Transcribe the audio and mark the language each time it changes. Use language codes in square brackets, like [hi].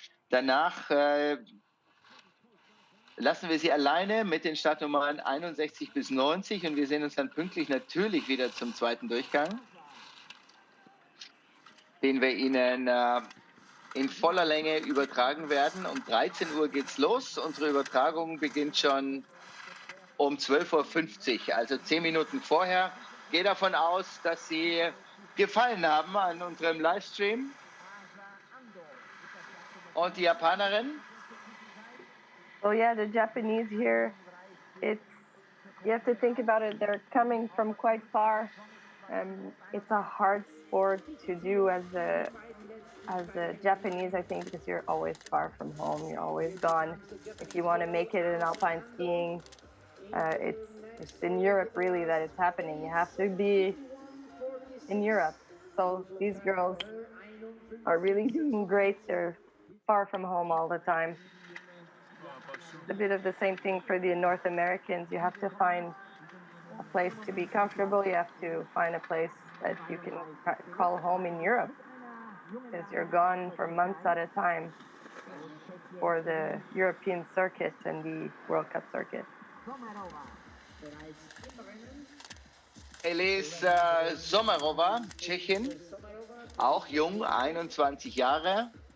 [de] Danach lassen wir Sie alleine mit den Startnummern 61 bis 90 und wir sehen uns dann pünktlich natürlich wieder zum zweiten Durchgang, den wir Ihnen in voller Länge übertragen werden. Um 13 Uhr geht's los. Unsere Übertragung beginnt schon um 12:50 Uhr, also 10 Minuten vorher. Ich gehe davon aus, dass Sie gefallen haben an unserem Livestream. Und die Japanerin? [en] Oh yeah, the Japanese here, you have to think about it, they're coming from quite far. It's a hard sport to do as a Japanese, I think, because you're always far from home, you're always gone. If you want to make it in alpine skiing, it's in Europe really that it's happening. You have to be in Europe. So these girls are really doing great. They're far from home all the time. A bit of the same thing for the North Americans. You have to find a place to be comfortable. You have to find a place that you can call home in Europe, because you're gone for months at a time for the European circuit and the World Cup circuit. [de] Elise Sommerova, Tschechin, auch jung, 21 Jahre.